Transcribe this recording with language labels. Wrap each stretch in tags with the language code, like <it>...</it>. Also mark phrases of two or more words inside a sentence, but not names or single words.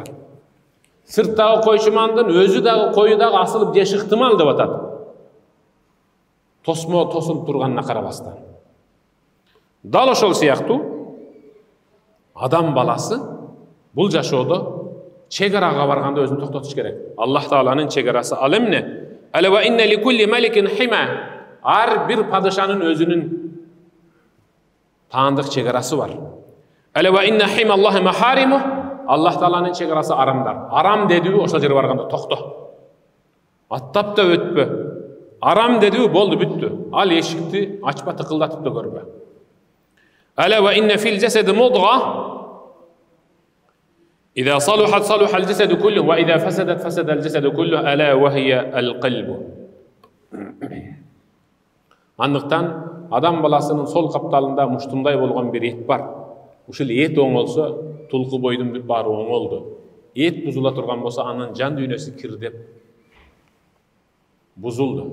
<ky>Сырттагы койчумандын өзү дагы кою дагы асылып же ыктымал деп атат. Тосулуп турганына карабастан. Дал ошол сыяктуу адам баласы бул жашоодо чегарага барганда өзүн токтотуш керек. Аллах Тааланын чегарасы ал эмне?</ky> <ar>وإن لكل ملك حمى.</ar> <ky>Ар бир падышанын өзүнүн таандык чегарасы бар.</ky> <ar>وإن حمى الله محارمه.</ar> <ky>Аллах Тааланын чегарасы арамдар. Арам дедиби ошол жерге барганда токто. Аттап да өтпө. Арам дедиби болду бүттү. Ал эшикти ачпа, тыкылдатып да көрбө.</ky> <ar>وإن في الجسد مضغة. إذا صلحت صلح الجسد كله وإذا فسدت فسد الجسد كله ألا وهي القلب.</ar> <ky>Андыктан адам баласынын сол капталында муштундай болгон бир эт бар. Ушул эт оңолсо, тулку бойдун баары оңолду. Эт бузула турган болсо, анын жан дүйнөсү кирдеп бузулду.</ky>